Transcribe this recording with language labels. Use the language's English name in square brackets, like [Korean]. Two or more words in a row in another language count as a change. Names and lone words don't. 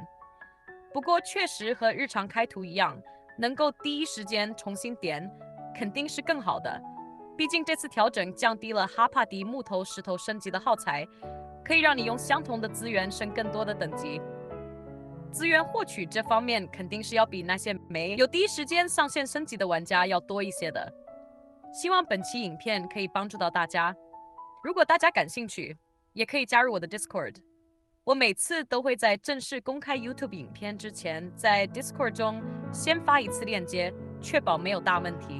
[Chinese] 不過確實和日常開圖一樣，能夠第一時間重新點，肯定是更好的。畢竟這次調整降低了哈帕迪木頭石頭升級的耗材，可以讓你用相同的資源升更多的等級。資源獲取這方面肯定是要比那些沒有第一時間上線升級的玩家要多一些的。希望本期影片可以幫助到大家。如果大家感興趣，也可以加入我的 Discord。我每次都會在正式公開 YouTube 影片之前，在 Discord 中先發一次鏈接，確保沒有大問題。